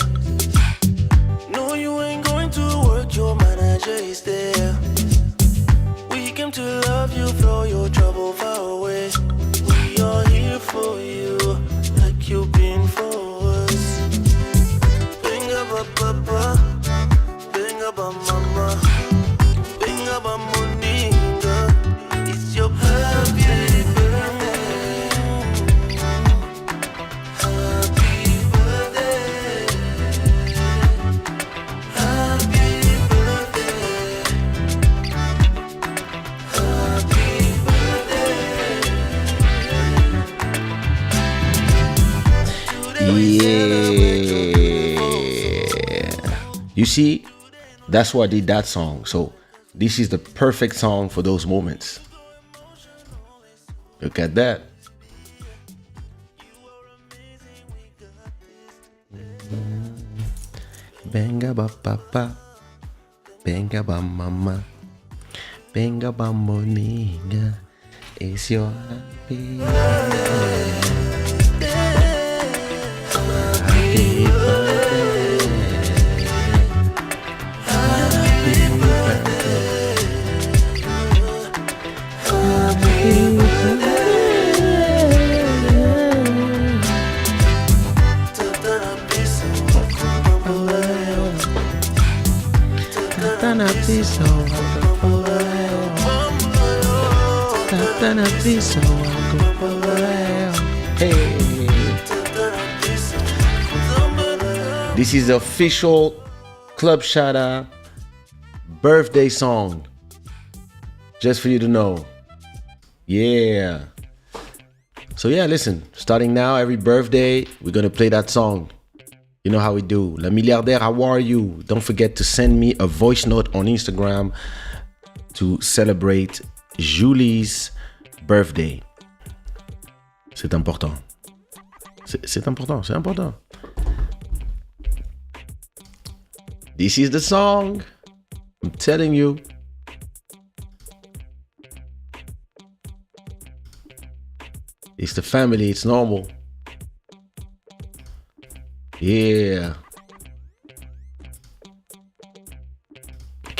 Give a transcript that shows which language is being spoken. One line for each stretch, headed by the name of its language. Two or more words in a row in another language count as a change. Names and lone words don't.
English: No, you ain't going to work, your manager is there. We came to love you, throw your trouble far away. We are here for you, like you've been for us.
Lingala: Binga ba papa, binga ba mama, binga ba moninga.
English: It's your happy birthday. Happy birthday. Happy birthday. Happy Yeah. You see, that's why I did that song. So this is the perfect song for those moments. Look at that.
Lingala: Benga ba papa, benga ba mama, benga ba moninga.
English: It's your happy birthday. Happy birthday. Happy birthday. Happy birthday. Tatana piso, tatana piso, hey. This is the official Club Shada birthday song. Just for you to know. Yeah. So yeah, listen, starting now, every birthday, we're going to play that song. You know how we do. La Milliardaire, how are you? Don't forget to send me a voice note on Instagram to celebrate Julie's birthday.
French: C'est important. C'est important, c'est important.
English: This is the song. I'm telling you. It's the family, it's normal. Yeah.